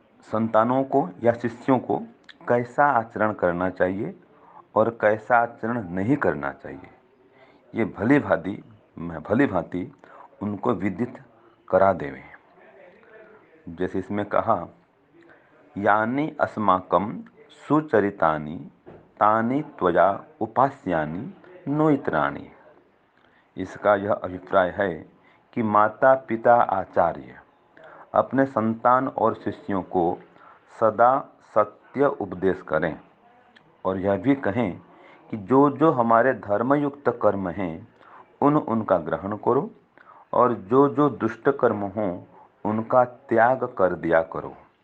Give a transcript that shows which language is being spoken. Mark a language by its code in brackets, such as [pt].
[hi] संतानों को या शिष्यों को कैसा आचरण करना चाहिए और कैसा आचरण नहीं करना चाहिए, ये भली भांति उनको विदित करा देवें। [sa] जैसे इसमें कहा, यानि अस्माकं सुचरितानि तानि त्वया उपास्यानि नो इतराणि। [hi] इसका यह अभिप्राय है कि माता पिता आचार्य अपने संतान और शिष्यों को सदा सत्य उपदेश करें और यह भी कहें कि जो जो हमारे धर्मयुक्त कर्म हैं उनका ग्रहण करो और जो जो दुष्ट कर्म हों उनका त्याग कर दिया करो।